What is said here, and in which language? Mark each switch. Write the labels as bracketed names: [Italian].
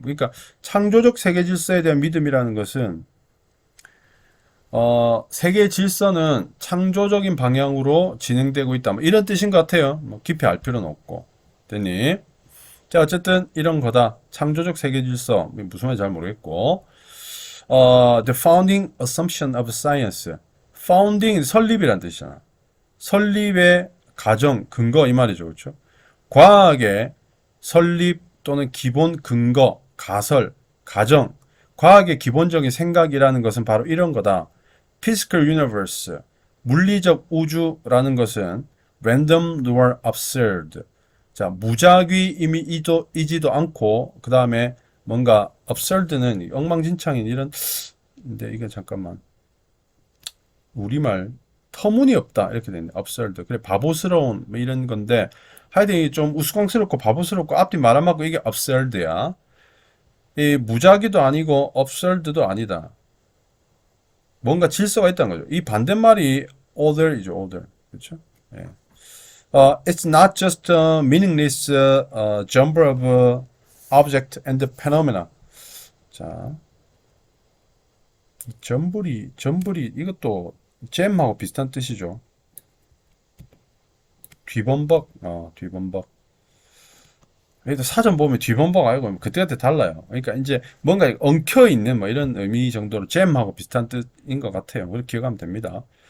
[Korean] 그러니까 창조적 세계 질서에 대한 믿음이라는 것은 세계 질서는 창조적인 방향으로 진행되고 있다. 이런 뜻인 것 같아요. 깊이 알 필요는 없고. 됐니? 자, 어쨌든 이런 거다. 창조적 세계 질서. 무슨 말인지 잘 모르겠고. [English] The founding assumption of science. [Korean] founding, 설립이란 뜻이잖아. 설립의 가정, 근거 이 말이죠. 그렇죠? 과학의 설립 또는 기본 근거, 가설, 가정, 과학의 기본적인 생각이라는 것은 바로 이런 거다. [English] Physical universe, [Korean] 물리적 우주라는 것은 [English] random nor absurd. [Korean] 자, 무작위이지도 않고 그 다음에 뭔가 absurd는 엉망진창인 이런. 근데 이게 잠깐만 우리말 터무니없다 이렇게 되네. [English] absurd. [Korean] 그래 바보스러운 이런 건데 하여튼 이게 좀 우스꽝스럽고 바보스럽고 앞뒤 말 안 맞고 이게 absurd야. 이 무작위도 아니고 absurd도 아니다. 뭔가 질서가 있다는 거죠. 이 반대말이 order이죠. order. 그렇죠? 예. [English] It's not just a meaningless jumble of object and phenomena. [Korean] 자, 점불이 이것도 잼하고 비슷한 뜻이죠. 뒤범벅, 뒤범벅. 그래도 사전 보면 뒤범벅 알고 그때그때 달라요. 그러니까 이제 뭔가 엉켜 있는 이런 의미 정도로 잼하고 비슷한 뜻인 것 같아요. 그렇게 기억하면 됩니다.